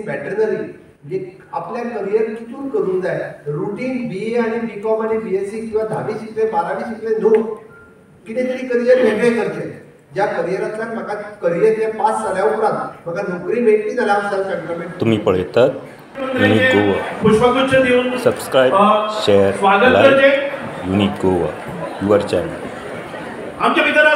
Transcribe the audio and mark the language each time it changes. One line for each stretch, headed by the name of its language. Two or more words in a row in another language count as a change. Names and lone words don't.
English: BSc in veterinary
Konkani: म्हणजे आपल्या करिअर कितून करूंक जाय. रुटीन BA आणि BCom आणि BSc किंवा 10वी शिकले 12वी शिकले न्हू, कितें तरी करिअर वेगळें करचें. ज्या करिअरांतल्यान म्हाका करिअर तें पास जाल्या उपरांत म्हाका नोकरी मेळटली जाल्यार हांव
English: self employment.
Konkani: तुम्ही पळयतात युनिक गोवा.
Marathi: पुष्पगुच्छ देऊन
English: subscribe, share,
Marathi: स्वागत
English: लाईक
Konkani: करचे.
English: युनिक गोवा your channel.
Konkani: आमच्या